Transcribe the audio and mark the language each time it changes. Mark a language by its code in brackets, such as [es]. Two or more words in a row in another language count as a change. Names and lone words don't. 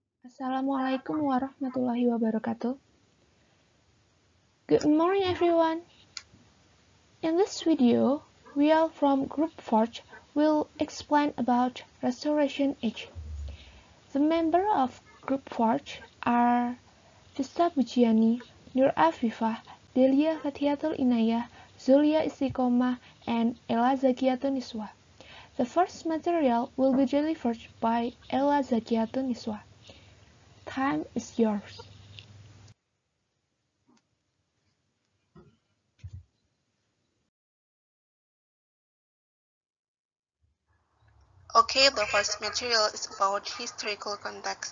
[ar] السلام عليكم ورحمة الله وبركاته. [en] Good morning everyone. In this video, we all from Group Forge will explain about Restoration Age. The members of Group Forge are Fista Pujiyani, Nur Afifah, Delia, Fatchiatul, Inayah, Zuliya Istiqomah, and Zakiyyatun Niswa. The first material will be delivered by Zakiyyatun Niswa. Time is yours. Okay, the first material is about historical context.